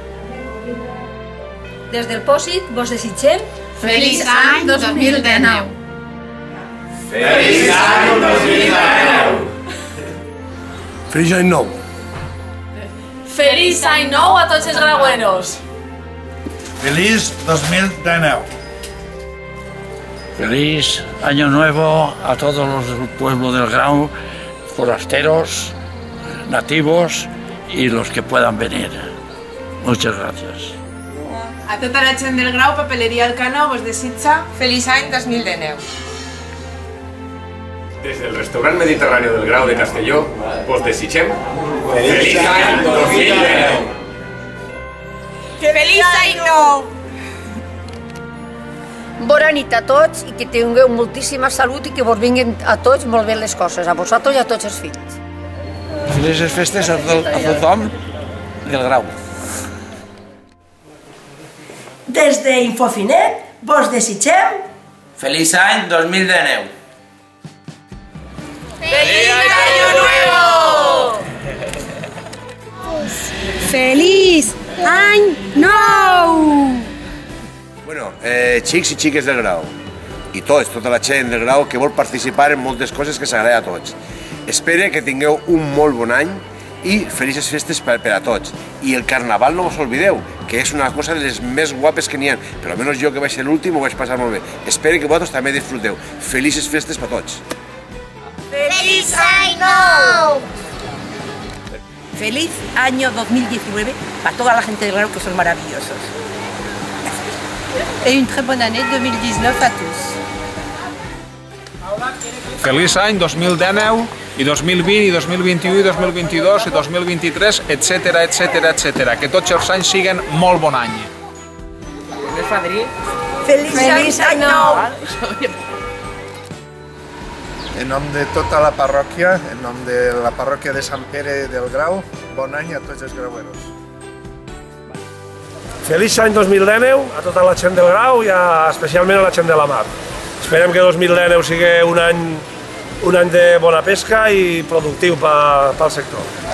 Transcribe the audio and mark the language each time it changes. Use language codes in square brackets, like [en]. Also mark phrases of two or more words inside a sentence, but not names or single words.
[ca] Des del Pòsit vos desitgem Feliç Any 2019. Feliç any 2019. Feliç any nou. Feliç Any Nou a tots els graueros. Feliç 2019. [es] Feliz Año Nuevo a todos los pueblos del Grau. forasteros, nativos y los que puedan venir. Muchas gracias. [ca] A tota la gent del Grau, Papeleria Elcano vos desitja feliç any 2019. Des del restaurant mediterrani del Grau de Castelló, vos desitgem feliç any 2019! Feliç any nou! Bona nit a tots i que tingueu moltíssima salut i que vos vinguin a tots molt bé les coses, a vosaltres i a tots els fills. Felices festes a tothom del Grau. Des d'Infofinet vos desitgem feliç any 2019! [es] ¡Feliz año nuevo! ¡Feliz año nou! [ca] Bueno, xics i xiques del Grau, i tots, tota la gent del Grau que vol participar en moltes coses que s'agrada a tots. Espero que tingueu un molt bon any i felices festes per a tots. I el Carnaval no us oblideu, que és una cosa de les més guapes que n'hi ha, però almenys jo que vaig ser l'últim ho vaig passar molt bé. Espero que vosaltres també disfruteu. Felices festes per a tots. [es] ¡Feliz año! feliz año 2019 para toda la gente del Grau que son maravillosos. [fr] Et une très bonne année 2019 a tous. [ca] Feliç any 2019 i 2020 i 2021 i 2022 i 2023, etcètera, etcètera, etcètera. Que tots els anys siguin molt bon any. [es] Feliz año! [ca] En nom de tota la parròquia, en nom de la parròquia de Sant Pere del Grau, bon any a tots els graueros. Feliç any 2019 a tota la gent del Grau i especialment a la gent de la Mar. Esperem que 2019 sigui un any de bona pesca i productiu pel sector.